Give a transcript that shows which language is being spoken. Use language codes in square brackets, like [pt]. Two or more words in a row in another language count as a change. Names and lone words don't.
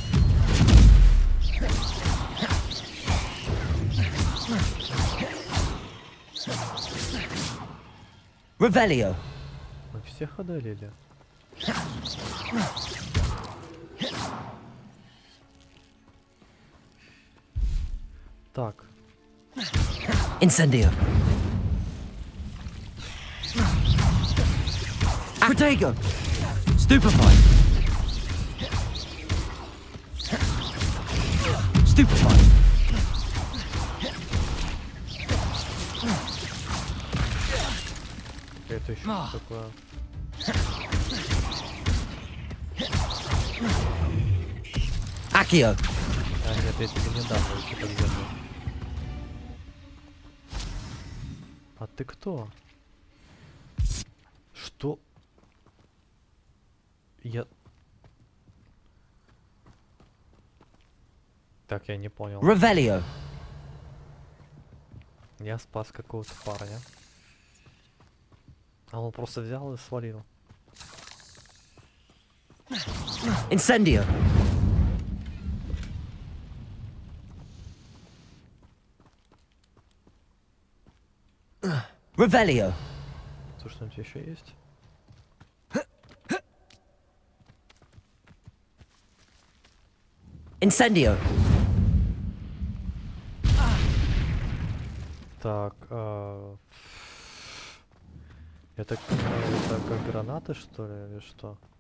[ru] Revelio. Мы всех одолели. Так. Incendio. Protego. Stupefy. Stupefy. Это еще что такое? Accio. А нет, я тебе не дам, я тебе поддержу. А ты кто? Что? Я... Так, я не понял. Revelio. Я спас какого-то парня. А он просто взял и свалил. Incendio. Revelio. Что, что-нибудь еще есть? Incendio. Так, я так понимаю, это как гранаты, что ли, или что?